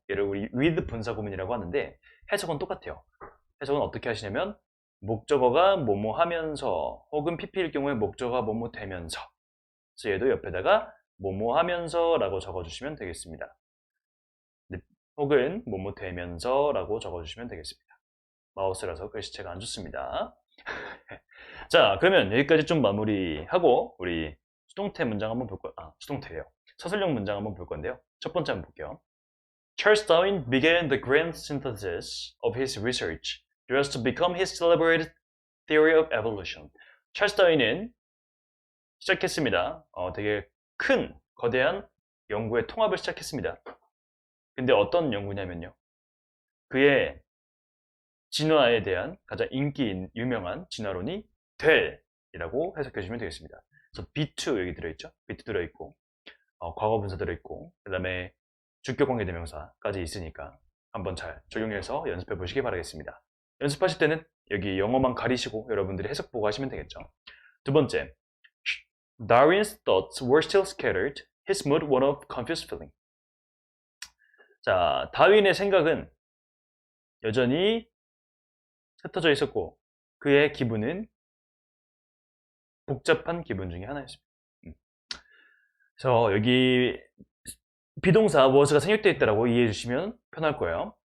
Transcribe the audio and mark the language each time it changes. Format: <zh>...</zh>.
<ko>얘를 우리 with 분사구문이라고 하는데 해석은 똑같아요. 해석은 어떻게 하시냐면 목적어가 뭐뭐 하면서 혹은 pp일 경우에 목적어가 뭐뭐 되면서, 그래서 얘도 옆에다가 뭐뭐 하면서 라고 적어주시면 되겠습니다. 혹은 뭐뭐 되면서 라고 적어주시면 되겠습니다. 마우스라서 글씨체가 안 좋습니다. 자, 그러면 여기까지 좀 마무리하고 우리 수동태 문장 한번 볼 거예요. 수동태예요. 서술형 문장 한번 볼 건데요. 첫 번째 한번 볼게요.</ko> <en>Charles Darwin began the grand synthesis of his research just to become his celebrated theory of evolution.</en> <ko>찰스 다윈은 시작했습니다. 되게 큰 거대한 연구의 통합을 시작했습니다. 근데 어떤 연구냐면요. 그의 진화에 대한 가장 인기 유명한 진화론이 될이라고 해석해 주시면 되겠습니다. 그래서 B2 여기 들어있죠. B2 들어있고 과거 분사 들어있고, 그 다음에 주격 관계 대명사까지 있으니까 한번 잘 적용해서 연습해 보시기 바라겠습니다. 연습하실 때는 여기 영어만 가리시고 여러분들이 해석 보고 하시면 되겠죠.</ko> <en>두 번째, Darwin's thoughts were still scattered. His mood one of confused feeling.</en> <ko>자, 다윈의 생각은 여전히 흩어져 있었고 그의 기분은 복잡한 기분 중에 하나였습니다. 그래서 여기 비동사 was가 생략되어 있다고 이해해 주시면 편할 거예요.</ko>